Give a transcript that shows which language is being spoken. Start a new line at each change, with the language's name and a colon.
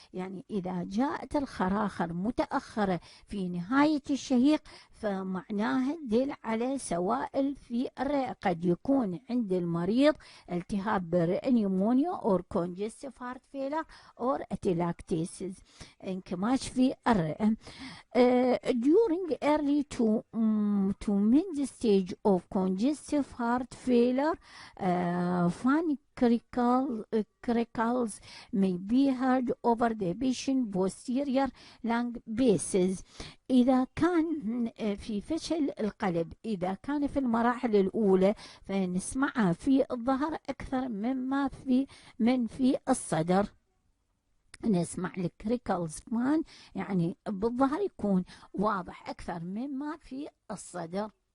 Arabic: يعني إذا جاءت الخراخر متأخرة في نهاية الشهيق فمعناها تدل على سوائل في الرئة، قد يكون عند المريض التهاب برئة نيمونيا أو كونجستيف هارت فيلر أو اتيلاكتيسز، انكماش في الرئة.
English: During early to mid stage of congestive heart failure, funny crickles may be heard over the patient posterior lung bases.
Arabic: إذا كان في فشل القلب، إذا كان في المراحل الأولى فنسمعها في الظهر أكثر من في الصدر. نسمع الكريكلز مان يعني بالظهر يكون واضح أكثر مما في الصدر.